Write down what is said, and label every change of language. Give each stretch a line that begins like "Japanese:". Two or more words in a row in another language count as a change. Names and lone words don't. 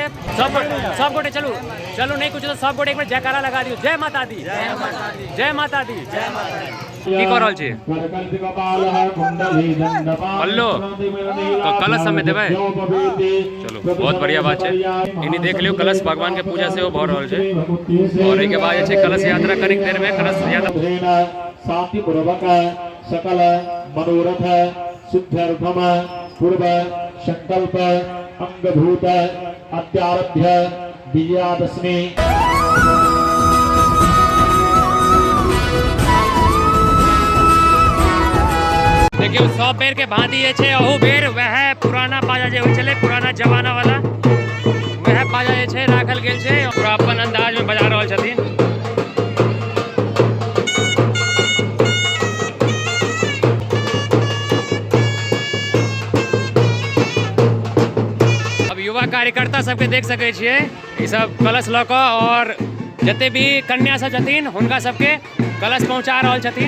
Maithili: सब गोटे चलू नहीं कुछ तो सब गोटे एक बेर जयकारा लगा दियो, जय माता दी, जय माता दी, जय माता दी, जय माता दी। की कह रहल छी? हेलो कलश सब में देबै? चलो बहुत बढ़िया बात छै। इन्हीं देख लियो कलश भगवान के पूजा से भ रहल छै। और एहि के बाद जे छै कलश यात्रा कनिक देर में कलश यात्रा
Sanskrit: शांति पूर्वक सकल मनोरथ सिद्ध्यर्थम पूर्व संकल्प अंगभूत अत्यारभ्य विजयादशमी।
Maithili: देखियो 100 बेर के भांति ये छे, अहू बेर वह पुराना बाजा जे चले, पुराना जमाना वाला वह बाजा जे छे राखल गेल छे। पूरा अपन अंदाज में बजा रहल छथिन। अब युवा कार्यकर्ता सबके देख सकै छियै, ई सब कलश लऽ कऽ और जते भी कन्या सब छथिन हुनका सबके कलश पहुँचा रहल छथिन।